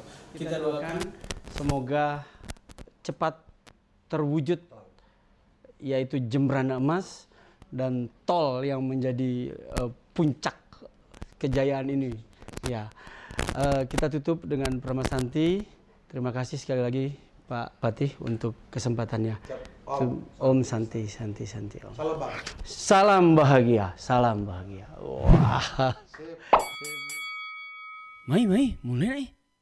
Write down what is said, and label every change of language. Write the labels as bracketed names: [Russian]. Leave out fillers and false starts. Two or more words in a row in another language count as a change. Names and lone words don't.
[Indonesian] Kita doakan semoga cepat terwujud, yaitu Jembrana Emas dan tol yang menjadi puncak kejayaan ini. Ya, kita tutup dengan Pramasanti. Terima kasih sekali lagi Pak Patih untuk kesempatannya. [Sanskrit] Om Santi, Santi, Santi. Om. [Indonesian] Salam bahagia. Salam bahagia, salam bahagia. Wah. Mai, mulai.